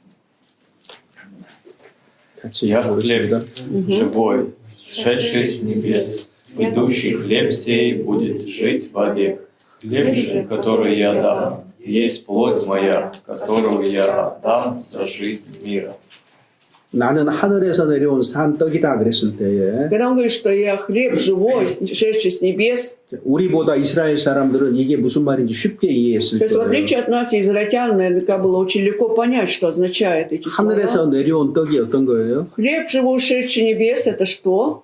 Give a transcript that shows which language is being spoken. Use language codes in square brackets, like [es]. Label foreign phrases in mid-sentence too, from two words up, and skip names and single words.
[ko] 같이 [ru] Я хлеб [ko] 읽어보겠습니다. [ru] живой, сшедший с небес. Идущий хлеб сей будет жить вовек. Хлеб же, который я дам, есть плоть моя, которую я отдам за жизнь мира. [ko] 나는 하늘에서 내려온 산 떡이다 그랬을 때에 [ru] Когда он говорит, что я хлеб живой, шедший с небес, [ko] 우리보다 이스라엘 사람들은 이게 무슨 말인지 쉽게 이해했을 [ru] то есть в [ko] 거예요. [ru] отличие от нас, израильтян, наверняка было очень легко понять, что означают эти [ko] 하늘에서 [ru] слова. [ko] 내려온 떡이 어떤 거예요? [ru] Хлеб живой, шедший с небес, это что?